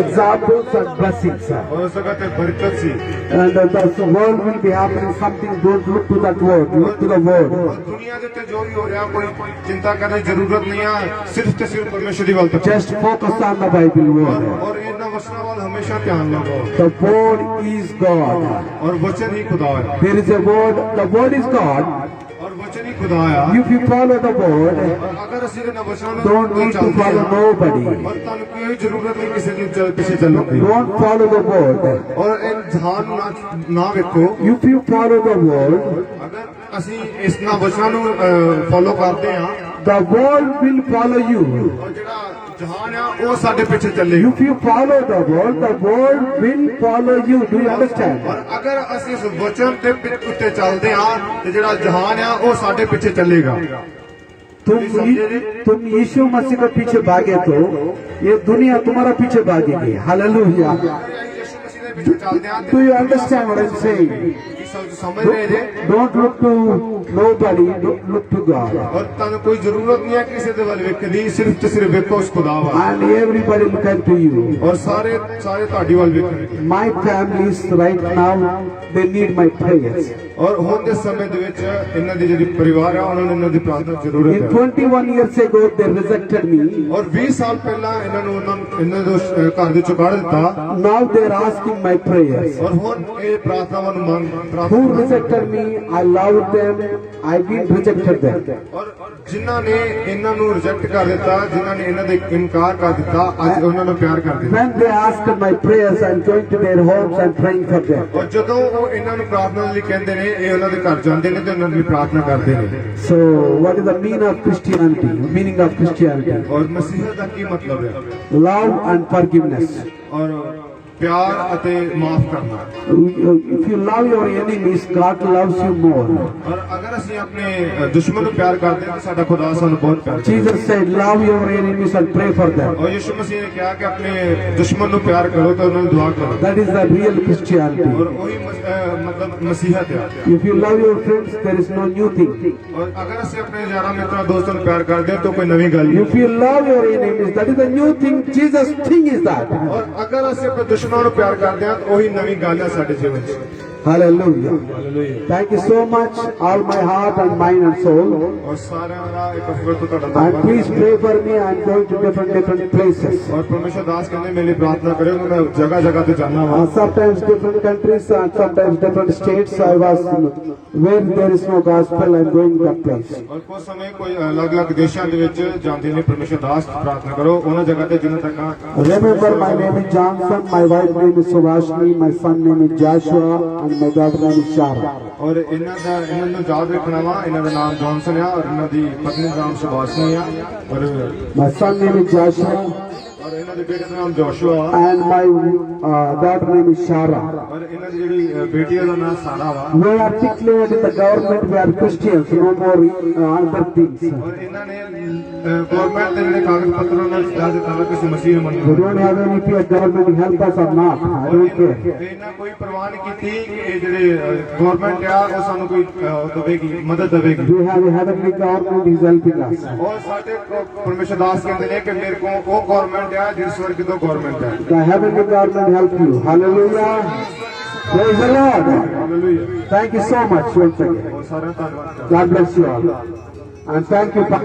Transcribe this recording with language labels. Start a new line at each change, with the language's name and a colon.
English: examples and blessings.
Punjabi: ਔਰ ਉਸ ਜਗ੍ਹਾ ਤੇ ਬਰਕਤ ਸੀ
English: And the world will be happening something. Don't look to that word. Look to the word.
Punjabi: ਔਰ ਦੁਨੀਆ ਦੇ ਉੱਤੇ ਜੋ ਵੀ ਹੋ ਰਿਹਾ ਕੋਈ ਚਿੰਤਾ ਕਰਨ ਦੀ ਜ਼ਰੂਰਤ ਨਹੀਂ ਆ ਸਿਰਫ ਤੇ ਸਿਰਫ ਪਰਮੇਸ਼ਰ ਦੀ ਵੱਲ ਤੱਕ
English: Just focus on the Bible word.
Punjabi: ਔਰ ਇਹਨਾਂ ਵਚਨਾਂ ਵੱਲ ਹਮੇਸ਼ਾ ਧਿਆਨ ਲਗਾਓ
English: The word is God.
Punjabi: ਔਰ ਵਚਨ ਹੀ ਖੁਦਾ ਹੈ
English: There is a word. The word is God.
Punjabi: ਔਰ ਵਚਨ ਹੀ ਖੁਦਾ ਆ
English: If you follow the word,
Punjabi: ਅਗਰ ਅਸੀਂ ਇਹਨਾਂ ਵਚਨਾਂ ਨੂੰ
English: don't need to follow nobody.
Punjabi: ਔਰ ਤੁਹਾਨੂੰ ਕੋਈ ਜ਼ਰੂਰਤ ਨਹੀਂ ਕਿਸੇ ਦੀ ਪਿੱਛੇ ਚੱਲਣ ਦੀ
English: Don't follow the word.
Punjabi: ਔਰ ਇਨਸਾਨ ਨੂੰ ਨਾ ਵੇਖੋ
English: If you follow the word,
Punjabi: ਅਗਰ ਅਸੀਂ ਇਸ ਨਾ ਵਚਨਾਂ ਨੂੰ ਫੋਲੋ ਕਰਦੇ ਹਾਂ
English: the world will follow you.
Punjabi: ਔਰ ਜਿਹੜਾ ਜਹਾਨ ਆ ਉਹ ਸਾਡੇ ਪਿੱਛੇ ਚੱਲੇਗਾ
English: If you follow the world will follow you. Do you understand?
Punjabi: ਔਰ ਅਗਰ ਅਸੀਂ ਇਸ ਵਚਨ ਦੇ ਉੱਤੇ ਚੱਲਦੇ ਆ ਤੇ ਜਿਹੜਾ ਜਹਾਨ ਆ ਉਹ ਸਾਡੇ ਪਿੱਛੇ ਚੱਲੇਗਾ
Hindi: तुम यीशु मसीह के पीछे भागे तो ये दुनिया तुम्हारा पीछे भागेगी. हालेलुया.
Punjabi: ਯਿਸੂ ਮਸੀਹ ਦੇ ਪਿੱਛੇ ਚੱਲਦੇ ਆ
English: Do you understand what I'm saying?
Punjabi: ਸਮਝ ਰਹੇ ਜੇ
English: Don't look to nobody, look to God.
Punjabi: ਔਰ ਤੁਹਾਨੂੰ ਕੋਈ ਜ਼ਰੂਰਤ ਨਹੀਂ ਹੈ ਕਿਸੇ ਦੇ ਵੱਲ ਵੇਖਣ ਦੀ ਸਿਰਫ ਤੇ ਸਿਰਫ ਵੇਖੋ ਉਸ ਖੁਦਾ ਵੱਲ
English: And everybody look unto you.
Punjabi: ਔਰ ਸਾਰੇ ਤੁਹਾਡੀ ਵੱਲ ਵੇਖਣਗੇ
English: My families right now, they need my prayers.
Punjabi: ਔਰ ਹੁਣ ਦੇ ਸਮੇਂ ਦੇ ਵਿੱਚ ਇਹਨਾਂ ਦੀ ਜਿਹੜੀ ਪਰਿਵਾਰ ਆ ਉਹਨਾਂ ਨੂੰ ਇਹਨਾਂ ਦੀ ਪ੍ਰਾਰਥਨਾ ਦੀ ਜ਼ਰੂਰਤ
English: In
Punjabi: ਹੈ
English: 21 years ago, they rejected me.
Punjabi: ਔਰ 20 ਸਾਲ ਪਹਿਲਾਂ ਇਹਨਾਂ ਦੇ ਘਰ ਦੇ ਚੋਂ ਕੱਢ ਦਿੱਤਾ
English: Now they are asking my prayers.
Punjabi: ਔਰ ਹੁਣ ਇਹ ਪ੍ਰਾਰਥਨਾਵਾਂ ਨੂੰ ਮੰਗ
English: Who rejected me? I loved them. I didn't rejected them.
Punjabi: ਔਰ ਜਿਨ੍ਹਾਂ ਨੇ ਇਹਨਾਂ ਨੂੰ ਰਿਜੈਕਟ ਕਰ ਦਿੱਤਾ ਜਿਨ੍ਹਾਂ ਨੇ ਇਹਨਾਂ ਦੇ ਇਨਕਾਰ ਕਰ ਦਿੱਤਾ ਅੱਜ ਉਹਨਾਂ ਨੂੰ ਪਿਆਰ ਕਰਦੇ ਨੇ
English: When they ask my prayers, I'm going to their homes and praying for them.
Punjabi: ਔਰ ਜਦੋਂ ਉਹ ਇਹਨਾਂ ਨੂੰ ਪ੍ਰਾਰਥਨਾ ਲਈ ਕਹਿੰਦੇ ਨੇ ਇਹ ਉਹਨਾਂ ਦੇ ਘਰ ਜਾਂਦੇ ਨੇ ਤੇ ਉਹਨਾਂ ਦੀ ਪ੍ਰਾਰਥਨਾ ਕਰਦੇ ਨੇ
English: So, what is the meaning of Christianity? Meaning of Christianity?
Punjabi: ਔਰ ਮਸੀਹ ਦਾ ਕੀ ਮਤਲਬ ਹੈ
English: Love and forgiveness.
Punjabi: ਔਰ ਪਿਆਰ ਅਤੇ ਮਾਫ ਕਰਨਾ
English: If you love your enemies, God loves you more.
Punjabi: ਔਰ ਅਗਰ ਅਸੀਂ ਆਪਣੇ ਦੁਸ਼ਮਣ ਨੂੰ ਪਿਆਰ ਕਰਦੇ ਹਾਂ ਤਾਂ ਸਾਡਾ ਖੁਦਾ ਸਾਨੂੰ ਬਹੁਤ ਪਿਆਰ ਕਰਦਾ
English: Jesus said, love your enemies and pray for them.
Punjabi: ਔਰ ਯਿਸੂ ਮਸੀਹ ਨੇ ਕਿਹਾ ਕਿ ਆਪਣੇ ਦੁਸ਼ਮਣ ਨੂੰ ਪਿਆਰ ਕਰੋ ਤੇ ਉਹਨਾਂ ਨੂੰ ਦੁਆ ਕਰੋ
English: That is the real Christianity.
Punjabi: ਔਰ ਉਹੀ ਮਤਲਬ ਮਸੀਹਤ ਹੈ
English: If you love your friends, there is no new thing.
Punjabi: ਔਰ ਅਗਰ ਅਸੀਂ ਆਪਣੇ ਯਾਰਾਂ ਮਿੱਤਰਾਂ ਦੋਸਤਾਂ ਨੂੰ ਪਿਆਰ ਕਰਦੇ ਹਾਂ ਤਾਂ ਕੋਈ ਨਵੀਂ ਗੱਲ ਨਹੀਂ
English: If you love your enemies, that is the new thing. Jesus' thing is that.
Punjabi: ਔਰ ਅਗਰ ਅਸੀਂ ਆਪਣੇ ਦੁਸ਼ਮਣਾਂ ਨੂੰ ਪਿਆਰ ਕਰਦੇ ਹਾਂ ਤਾਂ ਉਹੀ ਨਵੀਂ ਗੱਲ ਹੈ ਸਾਡੇ ਜੀਵਨ 'ਚ
English: Hallelujah. Thank you so much, all my heart and mind and soul.
Punjabi: ਔਰ ਸਾਰਿਆਂ ਦਾ ਇੱਕ ਅਫਰ ਤੋਂ ਤੁਹਾਡਾ
English: And
Punjabi: ਧੰਨਵਾਦ
English: please pray for me. I'm going to different places.
Punjabi: ਔਰ ਪਰਮੇਸ਼ਰ ਦਾਸ ਕਹਿੰਦੇ ਮੇਰੀ ਪ੍ਰਾਰਥਨਾ ਕਰਿਓ ਕਿ ਮੈਂ ਜਗ੍ਹਾ ਜਗ੍ਹਾ ਤੇ ਜਾਣਾ ਵਾ
English: Sometimes different countries and sometimes different states. I was where there is no gospel. I'm going that place.
Punjabi: ਔਰ ਕੁਝ ਸਮੇਂ ਕੋਈ ਅਲੱਗ-ਅਲੱਗ ਦੇਸ਼ਾਂ ਦੇ ਵਿੱਚ ਜਾਂਦੇ ਨੇ ਪਰਮੇਸ਼ਰ ਦਾਸ ਪ੍ਰਾਰਥਨਾ ਕਰੋ ਉਹਨਾਂ ਜਗ੍ਹਾ ਤੇ ਜਿੰਨਾਂ ਤੱਕ
English: Remember, my name is Johnson. My wife name is Subhashini. My son name is Joshua. And my daughter name is Shara.
Punjabi: ਔਰ ਇਹਨਾਂ ਨੂੰ ਯਾਦ ਰੱਖਣਾ ਵਾ ਇਹਨਾਂ ਦਾ ਨਾਮ ਜੌਨਸਨ ਆ ਔਰ ਇਹਨਾਂ ਦੀ ਪਤਨੀ ਦਾ ਨਾਮ ਸੁਭਾਸ਼ਨੀ ਆ ਔਰ
English: My son name is Joshua.
Punjabi: ਔਰ ਇਹਨਾਂ ਦੇ ਬੇਟੇ ਦਾ ਨਾਮ ਜੋਸ਼ੂਆ ਆ
English: And my daughter name is Shara.
Punjabi: ਔਰ ਇਹਨਾਂ ਦੀ ਜਿਹੜੀ ਬੇਟੀ ਆ, ਉਹਦਾ ਨਾਮ ਸਾਰਾ ਵਾ
English: We are declared in the government we are Christians, no more other things.
Punjabi: ਔਰ ਇਹਨਾਂ ਨੇ ਗਵਰਨਮੈਂਟ ਦੇ ਜਿਹੜੇ ਕਾਗਜ਼ ਪੱਤਰ ਉਹਨਾਂ ਨੂੰ ਦੱਸ ਦਿੱਤਾ ਵਾ ਕਿ ਅਸੀਂ ਮਸੀਹ ਨੂੰ
English: We
Punjabi: ਮੰਨਦੇ
English: don't have any fear government help us or not. I
Punjabi: ਔਰ
English: don't care.
Punjabi: ਇਹਨਾਂ ਕੋਈ ਪਰਵਾਹ ਨਹੀਂ ਕੀਤੀ ਕਿ ਇਹ ਜਿਹੜੇ ਗਵਰਨਮੈਂਟ ਆ ਉਹ ਸਾਨੂੰ ਕੋਈ ਦੇਵੇਗੀ ਮਦਦ ਦੇਵੇਗੀ
English: We have a heavenly government is helping us.
Punjabi: ਔਰ ਸਾਡੇ ਪਰਮੇਸ਼ਰ ਦਾਸ ਕਹਿੰਦੇ ਨੇ ਕਿ ਮੇਰੇ ਕੋਲ ਉਹ ਗਵਰਨਮੈਂਟ ਆ ਜਿਹੜੀ ਸਵਰਗ ਤੋਂ ਗਵਰਨਮੈਂਟ ਹੈ
English: The heavenly government help you. Hallelujah. Praise the Lord.
Punjabi: Hallelujah
English: Thank you so much once again.
Punjabi: ਔਰ ਸਾਰਿਆਂ ਦਾ ਧੰਨਵਾਦ
English: God bless you all. And thank you.